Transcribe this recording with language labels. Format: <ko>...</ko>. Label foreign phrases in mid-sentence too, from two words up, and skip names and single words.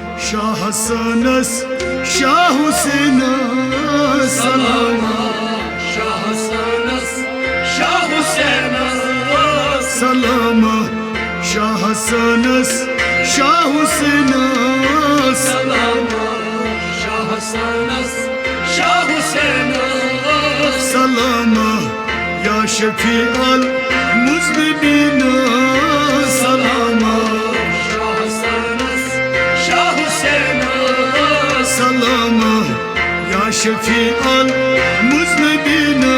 <tr>Şah Hasan'ız, Şah Hüseyin'ız. Salama Şah Hasan'ız, Şah Hüseyin'ız. Salama Şah Hasan'ız, Şah Hüseyin'ız. Salama Şah Hasan'ız, Şah Hüseyin'ız.</tr> <ar>سلامة يا شفيع المذنبين.</ar> <tr>Salama Şah Hasan'ız, Şah Hüseyin'ız.</tr> <ar>سلامة يا شفيع المذنبين.</ar>